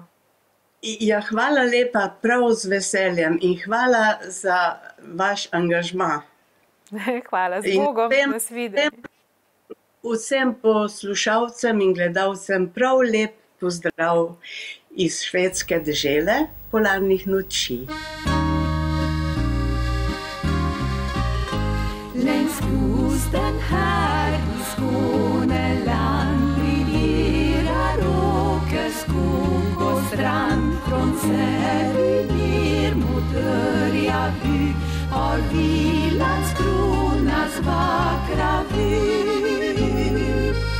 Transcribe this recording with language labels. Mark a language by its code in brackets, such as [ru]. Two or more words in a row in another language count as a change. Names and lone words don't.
[sl] Ja, hvala lepa, prav z veseljem in hvala za vaš angažma. Hvala, z Bogom, nasvidenje. Vsem poslušalcem in gledalcem prav lep pozdrav iz švedske dežele polarnih noči. [sv] Längs kusten här i Skåneland briljerar åkerskog och strand. Från Säby ner mot Örjaby har vi Landskronas vackra vy.